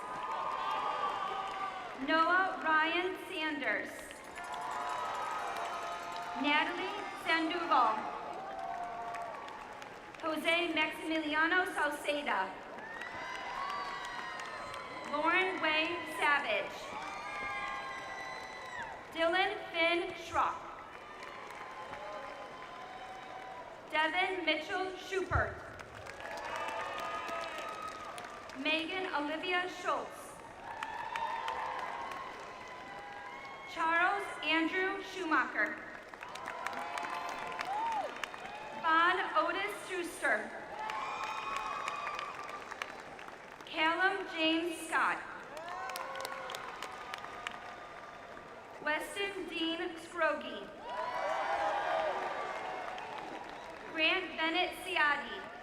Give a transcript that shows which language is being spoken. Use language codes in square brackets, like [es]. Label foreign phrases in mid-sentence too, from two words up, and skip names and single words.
[en] Noah Ryan Sanders. Natalie Sandoval. Jose Maximiliano Salceda. Lauren Way Savage. Dylan Finn Schrock. Devin Mitchell Schubert. Megan Olivia Schultz. Charles Andrew Schumacher. Von Otis Schuster. Callum James Scott. Weston Dean Scroggie. Grant Bennett Siadi.